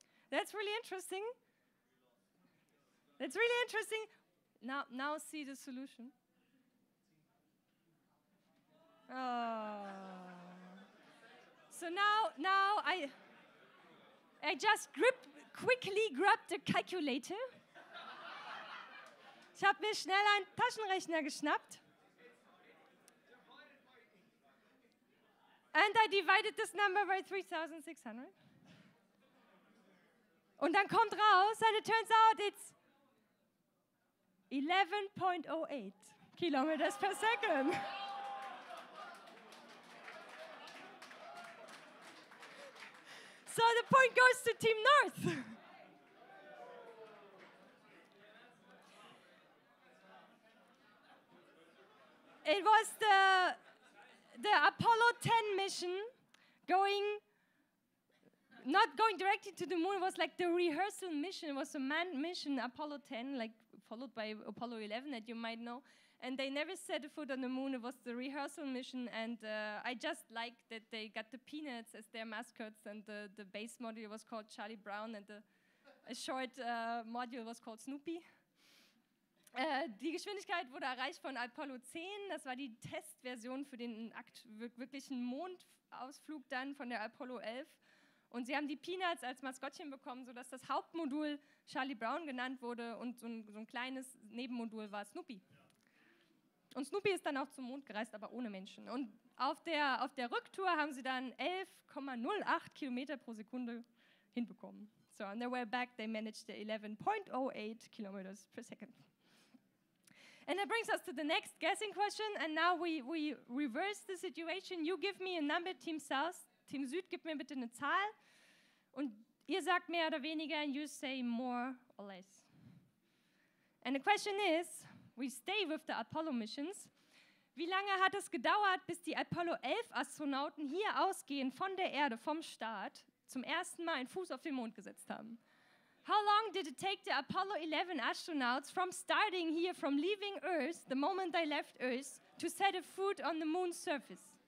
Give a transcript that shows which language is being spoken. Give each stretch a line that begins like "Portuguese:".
English: That's really interesting. That's really interesting. Now see the solution. Oh. So now I just quickly grabbed the calculator.
German: Ich habe mir schnell einen Taschenrechner geschnappt.
English: And I divided this number by 3,600.
German: Und dann kommt raus,
English: and it turns out it's 11.08 kilometers per second. So the point goes to Team North. It was the Apollo 10 mission not going directly to the moon. It was like the rehearsal mission. It was a manned mission, Apollo 10, like followed by Apollo 11 that you might know. And they never set a foot on the moon. It was the rehearsal mission. And I just liked that they got the Peanuts as their mascots. And the base module was called Charlie Brown. And a short module was called Snoopy.
German: Die Geschwindigkeit wurde erreicht von Apollo 10. Das war die Testversion für den wirklichen Mondausflug dann von der Apollo 11. Und sie haben die Peanuts als Maskottchen bekommen, sodass das Hauptmodul Charlie Brown genannt wurde und so ein kleines Nebenmodul war Snoopy. Und Snoopy ist dann auch zum Mond gereist, aber ohne Menschen. Und auf der Rücktour haben sie dann 11,08 Kilometer pro Sekunde hinbekommen.
English: So on their way back, they managed the 11.08 kilometers per second. And that brings us to the next guessing question. And now we reverse the situation. You give me a number, Team South.
German: Team Süd, gib mir bitte eine Zahl. Und ihr sagt mehr oder weniger,
English: and you say more or less. And the question is, we stay with the Apollo missions.
German: Wie lange hat es gedauert, bis die Apollo 11 Astronauten hier ausgehend von der Erde, vom Start, zum ersten Mal einen Fuß auf den Mond gesetzt haben?
English: How long did it take the Apollo 11 astronauts from starting here, from leaving Earth, the moment they left Earth, to set a foot on the moon's surface?